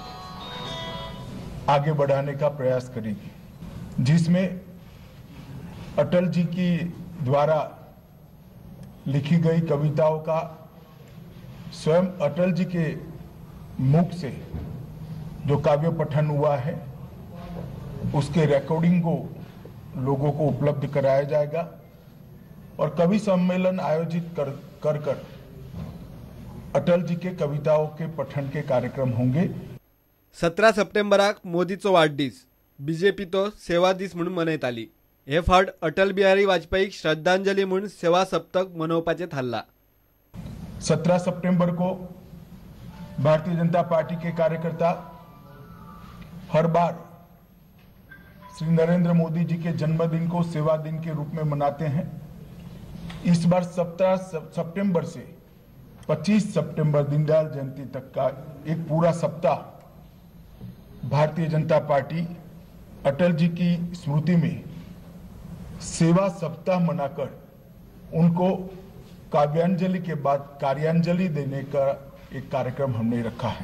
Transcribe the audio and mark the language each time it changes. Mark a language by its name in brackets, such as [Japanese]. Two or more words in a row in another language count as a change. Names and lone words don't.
[Hindi] आगे बढ़ाने का प्रयास करेगी, जिसमें अटल जी की द्वारा लिखी गई कविताओं का स्वयं अटल जी के मुख से जो काव्य पठन हुआ है उसके रिकॉर्डिंग को लोगों को उपलब्ध कराया जाएगा और कवि सम्मेलन आयोजित कर अटल जी के कविताओं के पठन के कार्यक्रम होंगे। [Konkani] 17 सप्टेंबराक मोदीचो वाडदीस बीजेपी तो सेवा दीस म्हणून मनयताली। हे फावट अटल बिहारी वाजपेयीक श्रद्धांजली म्हणून सेवा सप्तक मनोवपाचे थारला। [Hindi] 17 सितंबर को भारतीय जनता पार्टी के कार्यकर्ता हर बार श्री नरेंद्र मोदी जी के जन्मदिन को सेवा दिन के रूप में मनाते हैं। इस बार 17 सितंबर से 25 सितंबर दीनदयाल जयंती तक का एक पूरा सप्ताह भारतीय जनता पार्टी अटल जी की स्मृति में सेवा सप्ताह मनाकर उनको काव्यांजलि के बाद कार्यांजलि देने का एक कार्यक्रम हमने रखा है।